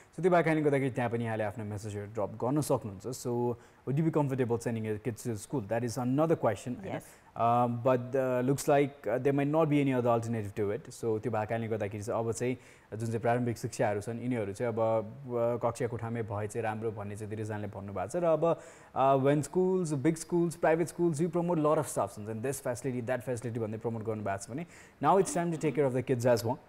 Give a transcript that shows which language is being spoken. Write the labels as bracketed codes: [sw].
[ne] So त्यो बाहेक गर्दाखेरि त्यहाँ पनि यहाँले आफ्नो मेसेजहरू ड्रप गर्न सक्नुहुन्छ. [en] So would you be comfortable sending your kids to school? That is another question. Yes. But looks like there might not be any other alternative to it. [ne] So त्यो भएकाले गर्दाखेरि चाहिँ अब चाहिँ जुन चाहिँ प्रारम्भिक शिक्षाहरू छन् यिनीहरू चाहिँ अब कक्षा कोठामै भए चाहिँ राम्रो भन्ने चाहिँ धेरैजनाले भन्नुभएको छ। र अब [en] when schools, big schools, private schools, you promote a lot of stuff and this facility, that facility [ne] भन्ने promote गर्नुभएको छ भने [en] now it's time to take care of the kids as well.